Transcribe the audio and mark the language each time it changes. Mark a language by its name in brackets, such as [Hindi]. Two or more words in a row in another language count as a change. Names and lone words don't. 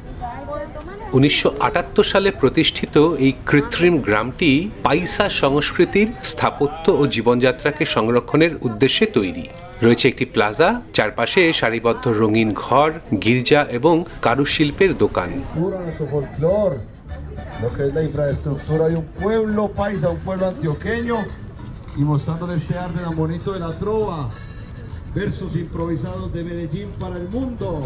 [Bangla] 1978 সালে প্রতিষ্ঠিত এই কৃত্রিম গ্রামটি পাইসা সংস্কৃতির স্থাপত্য ও জীবনযাত্রাকে সংরক্ষণের উদ্দেশ্যে তৈরি। রয়েছে একটি প্লাজা, চারপাশে সারিবদ্ধ রঙিন ঘর, গির্জা এবং কারুশিল্পের দোকান। [Spanish] Lo que es la infraestructura de un pueblo paisa, un pueblo antioqueño, y mostrándoles este arte tan bonito de la trova, versos improvisados de Medellín para el mundo.